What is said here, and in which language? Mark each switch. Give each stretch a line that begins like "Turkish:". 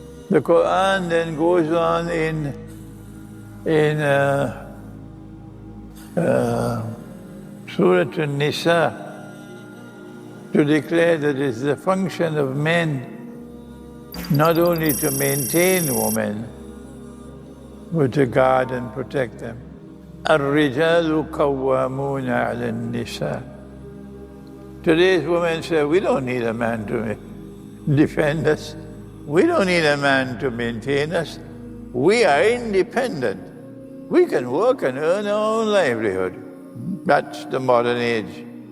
English: The Quran then goes on in Surah An-Nisa to declare that it's the function of men not only to maintain women, but to guard and protect them.
Arabic: الرجال قوامون على النساء.
English: Today's women say, we don't need a man to defend us. We don't need a man to maintain us. We are independent. We can work and earn our own livelihood. That's the modern age.